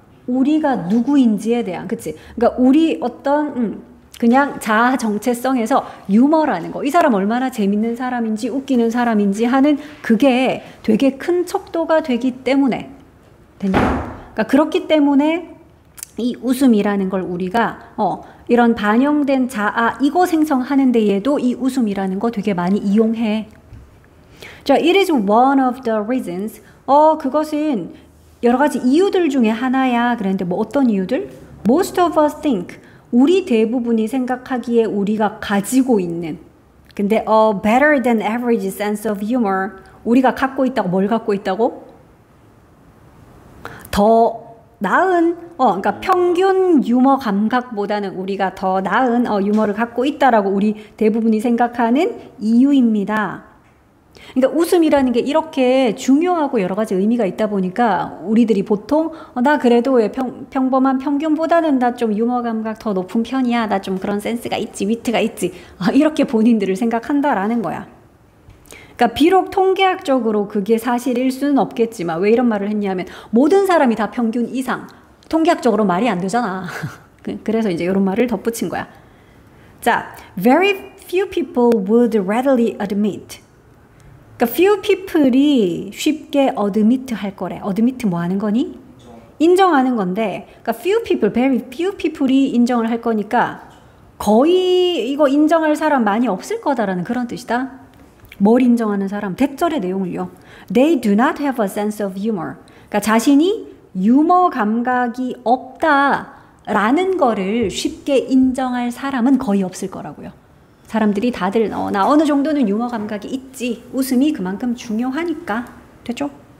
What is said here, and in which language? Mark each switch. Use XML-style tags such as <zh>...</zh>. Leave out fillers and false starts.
<ko>우리가 누구인지에 대한. 그치? 그러니까 우리 어떤 그냥 자아 정체성에서 유머라는 거. 이 사람 얼마나 재밌는 사람인지 웃기는 사람인지 하는 그게 되게 큰 척도가 되기 때문에. 됐냐? 그러니까 그렇기 때문에 이 웃음이라는 걸 우리가 이런 반영된 자아 이거 생성하는 데에도 이 웃음이라는 거 되게 많이 이용해.</ko> <en>자, it is one of the reasons.</en> <ko>그것은 여러 가지 이유들 중에 하나야. 그랬는데 뭐 어떤 이유들?</ko> <en>Most of us think.</en> <ko>우리 대부분이 생각하기에 우리가 가지고 있는. 근데</ko> <en>better than average sense of humor.</en> <ko>우리가 갖고 있다고 뭘 갖고 있다고? 더 나은, 그러니까 평균 유머 감각보다는 우리가 더 나은 유머를 갖고 있다라고 우리 대부분이 생각하는 이유입니다. 그러니까 웃음이라는 게 이렇게 중요하고 여러 가지 의미가 있다 보니까 우리들이 보통 나 그래도 왜 평범한 평균보다는 나 좀 유머 감각 더 높은 편이야. 나 좀 그런 센스가 있지, 위트가 있지. 이렇게 본인들을 생각한다라는 거야. 그러니까 비록 통계학적으로 그게 사실일 수는 없겠지만 왜 이런 말을 했냐면 모든 사람이 다 평균 이상. 통계학적으로 말이 안 되잖아. 그래서 이제 이런 말을 덧붙인 거야.</ko> <en>자, very few people would readily admit.</en> <ko>그러니까</ko> <en>few people</en> <ko>이 쉽게 admit 할 거래. admit 뭐 하는 거니? 인정하는 건데, 그러니까 few people,</ko> <en>very few people</en> <ko>이 인정을 할 거니까 거의 이거 인정할 사람 많이 없을 거다라는 그런 뜻이다. 뭘 인정하는 사람? 대절의 내용을요.</ko> <en>They do not have a sense of humor.</en> <ko>그러니까 자신이 유머 감각이 없다라는 거를 쉽게 인정할 사람은 거의 없을 거라고요. 사람들이 다들 나 어느 정도는 유머 감각이 있지. 웃음이 그만큼 중요하니까. 됐죠?</ko>